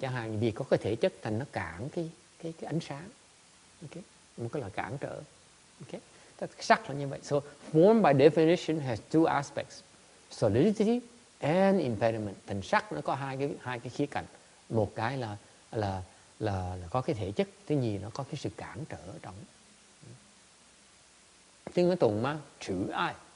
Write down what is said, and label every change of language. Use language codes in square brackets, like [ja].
[vi] Chẳng hạn vì có cái thể chất thành nó cản cái ánh sáng. Okay? Một cái là cản trở. Okay? Sắc là như vậy. [en] So form by definition has 2 aspects: solidity and impediment. [vi] Thành sắc nó có hai cái khía cạnh. Một cái là có cái thể chất, thứ nhì nó có cái sự cản trở ở trong. Tiếng nói tùng mà chữ ai.